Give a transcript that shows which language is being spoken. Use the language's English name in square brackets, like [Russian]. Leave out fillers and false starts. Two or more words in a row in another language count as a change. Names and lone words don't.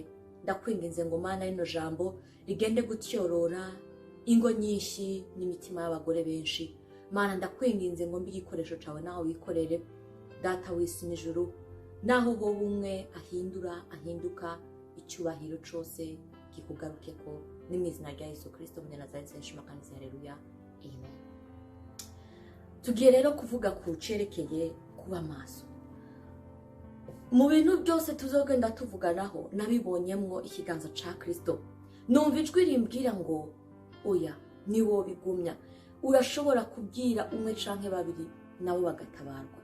[Rundi] Ndakwinginze ngo Mana rino jambo rigende gutyorora ingo nyinshi n'imitima y'abagore benshi. Mana, ndakwinginze ngo mbe igikoresho cawe naho wikorere, Data w'isi n'ijuru, naho ho bumwe ahinduka icyubahiro cose kikugarukeko, n'imizina rya Yesu Kristo Munyanazareti nshima kandi haleluya, amen. Tugiye rero kuvuga ku cerekeye kuba maso. Mu bintu byose tuzogenda tuvuganaho nabibonyemwo ikiganza ca Kristo. Numva ijwi rimbwira ngo oya, ni wowe bigumya. Urashobora kubwira umwe canke babiri nabo bagatabarwa.